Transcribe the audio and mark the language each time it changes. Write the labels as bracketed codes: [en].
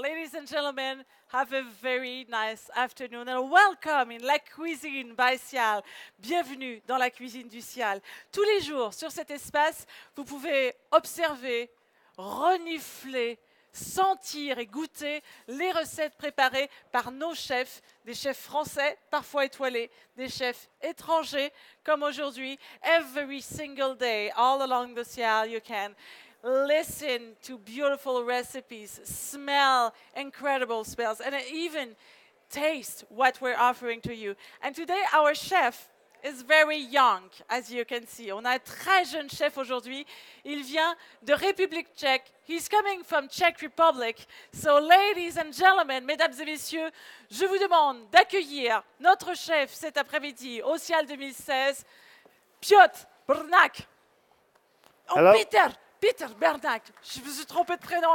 [en] Ladies and gentlemen, have a very nice afternoon and welcome in La Cuisine by Cial. [fr] Bienvenue dans la cuisine du Cial. Tous les jours, sur cet espace, vous pouvez observer, renifler, sentir et goûter les recettes préparées par nos chefs, des chefs français, parfois étoilés, des chefs étrangers, comme aujourd'hui. [en] Every single day, all along the Cial, you can listen to beautiful recipes, smell incredible smells, and even taste what we're offering to you. And today, our chef is very young, as you can see. [fr] On a un très jeune chef aujourd'hui. Il vient de République tchèque. [en] He's coming from Czech Republic. So, ladies and gentlemen, [fr] mesdames et messieurs, je vous demande d'accueillir notre chef cet après-midi au Cial 2016, Piotr Brnak. Oh, [en] Hello. Peter Bernak. [fr] Je me suis trompé de prénom.